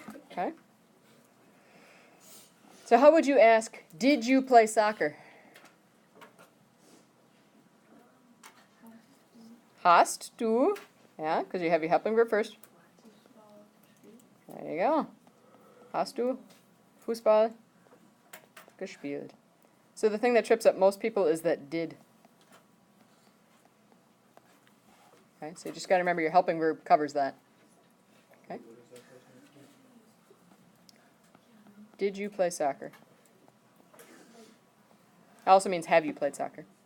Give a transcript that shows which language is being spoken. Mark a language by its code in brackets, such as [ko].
[en] Okay. So how would you ask, did you play soccer? [de] Hast du, [en] yeah, because you have your helping verb first. There you go. [de] Hast du Fußball gespielt? [en] So the thing that trips up most people is that did. Okay, so you just got to remember your helping verb covers that. Okay. Did you play soccer? It also means have you played soccer?